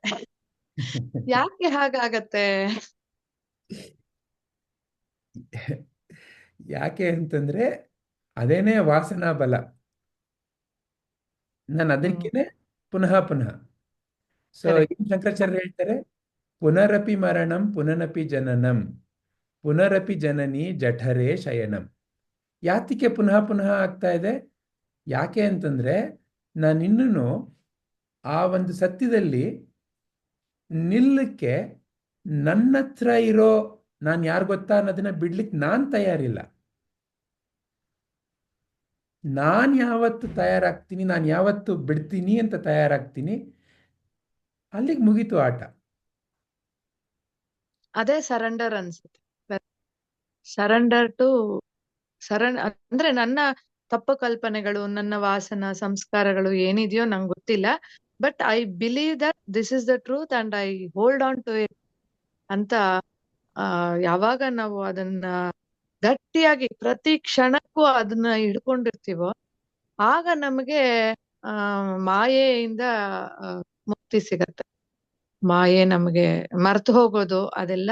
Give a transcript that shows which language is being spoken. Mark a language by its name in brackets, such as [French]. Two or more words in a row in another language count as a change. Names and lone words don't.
[Kannada] ಯಾಕೆ ಹಾಗಾಗತ್ತೆ? ಯಾಕೆ ಅಂತಂದ್ರೆ ಅದೇನೇ ವಾಸನಾ ಬಲ. ನಾನು ಅದಕ್ಕೇನೆ ಪುನಃ ಪುನಃ. ಸೊ ಶಂಕರಾಚಾರ್ಯ ಹೇಳ್ತಾರೆ, [Sanskrit] ಪುನರಪಿ ಮರಣಂ ಪುನರಪಿ ಜನನಂ ಪುನರಪಿ ಜನನಿ ಜಠರೇ ಶಯನಂ. [Kannada] ಯಾತಿಗೆ ಪುನಃ ಪುನಃ ಆಗ್ತಾ ಇದೆ? ಯಾಕೆ ಅಂತಂದ್ರೆ ನಾನಿನ್ನೂ ಆ ಒಂದು ಸತ್ಯದಲ್ಲಿ ನಿಲ್ಲಕ್ಕೆ ನನ್ನ ಹತ್ರ ಇರೋ ನಾನು ಯಾರು ಗೊತ್ತಾ ಅನ್ನೋದನ್ನ ಬಿಡ್ಲಿಕ್ಕೆ ನಾನು ತಯಾರಿಲ್ಲ. ನಾನು ಯಾವತ್ತು ತಯಾರಾಗ್ತೀನಿ, ನಾನು ಯಾವತ್ತು ಬಿಡ್ತೀನಿ ಅಂತ ತಯಾರಾಗ್ತೀನಿ, ಅಲ್ಲಿಗೆ ಮುಗೀತು ಆಟ. ಅದೇ ಸರೆಂಡರ್ ಅನ್ಸುತ್ತೆ. [English] surrender to [Kannada] ಅಂದ್ರೆ ನನ್ನ ತಪ್ಪು ಕಲ್ಪನೆಗಳು, ನನ್ನ ವಾಸನ ಸಂಸ್ಕಾರಗಳು ಏನಿದೆಯೋ ನಂಗೆ ಗೊತ್ತಿಲ್ಲ, [English] but I believe that this is the truth and I hold on to it [Kannada] ಅಂತ ಯಾವಾಗ ನಾವು ಅದನ್ನ ಗಟ್ಟಿಯಾಗಿ ಪ್ರತಿ ಕ್ಷಣಕ್ಕೂ ಅದನ್ನ ಹಿಡ್ಕೊಂಡಿರ್ತೀವೋ ಆಗ ನಮಗೆ ಮಾಯೆಯಿಂದ ಮುಕ್ತಿ ಸಿಗತ್ತೆ. ಮಾಯೆ ನಮಗೆ ಮರ್ತು ಹೋಗೋದು ಅದೆಲ್ಲ